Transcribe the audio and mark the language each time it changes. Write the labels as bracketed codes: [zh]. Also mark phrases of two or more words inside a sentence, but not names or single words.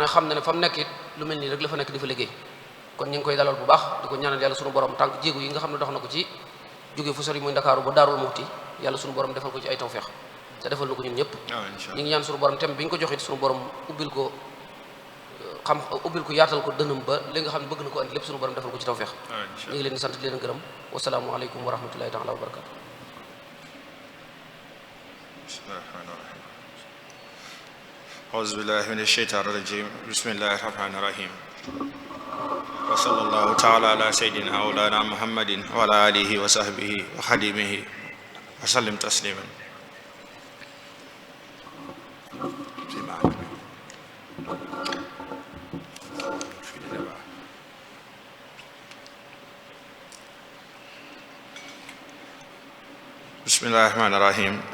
[wo] xam na ne fa mu nekk it lu mel nii rek la fa nekk di fa liggéey kon ñu ngi koy dalal bu baax di ko ñaanal yàlla sunu borom tànk jéego yi nga xam ne dox na ko ci jóge fu sori muy Ndakaaru ba Daarul Muxti yàlla sunu borom defal ko ci ay tawfeex te defal na ko ñun ñëpp ñu ngi ñaan sunu borom tem bi ñu ko joxit sunu borom ubbil ko yaatal ko dënam ba li nga xam ne bëgg na ko andi lépp sunu borom defal ko ci tawfeex ñu ngi leen di sant di leen gërëm [ar] والسلام عليكم ورحمة الله تعالى وبركاته أعوذ بالله من الشيطان الرجيم بسم الله الرحمن الرحيم وصلى الله تعالى على سيدنا مولانا محمد وعلى آله وصحبه وخديمه وسلم تسليما. بسم الله الرحمن الرحيم.